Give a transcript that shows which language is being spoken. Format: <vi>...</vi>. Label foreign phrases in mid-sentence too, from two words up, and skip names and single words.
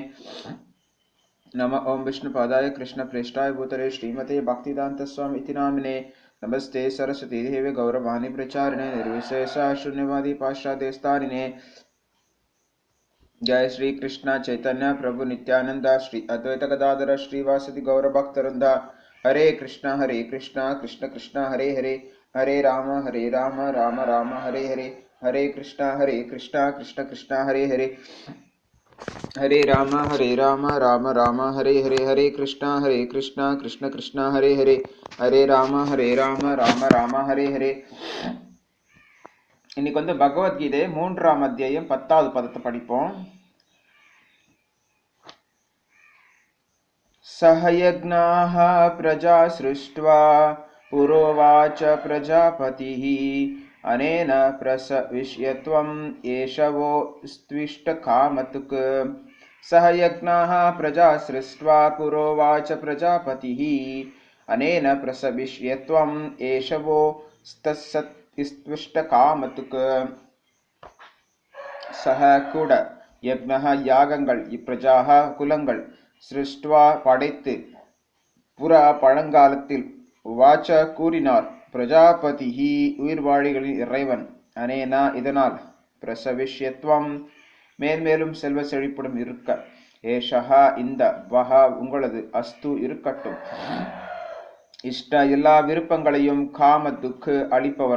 <sa>नमः ओं विष्णुपादाय कृष्णप्रेष्ठाय भूतले श्रीमते भक्तिदान्त स्वामी इति नामिने। नमस्ते सरस्वती देवे गौरवाणी प्रचारिणे निर्विशेषा शून्यवादी पाश्चात्यस्तारिणे। जय श्री कृष्ण चैतन्य प्रभु नित्यानंद श्री अद्वैत गदाधर श्रीवासदि गौर भक्तवृंदा। हरे कृष्णा कृष्ण कृष्ण हरे हरे, हरे राम राम राम हरे हरे, हरे कृष्णा कृष्ण कृष्ण हरे हरे, हरे राम राम राम हरे हरे, हरे कृष्णा कृष्ण कृष्ण हरे हरे, हरे राम राम राम हरे हरे.</sa> <ta>இன்னைக்கு பகவத்கீதை 3ஆம் அத்தியாயம் 10வது பதத்தை படிப்போம்.</ta> <sa>सहयज्ञाः प्रजा सृष्ट्वा पुरोवाच प्रजापतिः अनेन प्रसविष्यत्वं एषवो स्त्विष्टकामतुक्. सहयज्ञाः प्रजा सृष्ट्वा पुरोवाच प्रजापतिः अनेन प्रसविष्यत्वं एषवो स्त्विष्टकामतुक्.</sa> <ta>सह கூட யக்ஞः யாகங்கள், இப்பிரஜாः குலங்கள், சிருஷ்டுவா படைத்து, புறா பழங்காலத்தில், வாச்ச கூறினார், பிரஜாபதிஹி உயிர்வாழிகளின் இறைவன், அனேனா இதனால், பிரசவிஷ்யத்வம் மேன்மேலும் செல்வ செழிப்புடன் இருக்க, ஏஷஹா இந்த, வஹா உங்களது, அஸ்து இருக்கட்டும், இஷ்ட எல்லா விருப்பங்களையும்,</ta> <sa>काम धुक्</sa> <ta>அளிப்பவர்.</ta>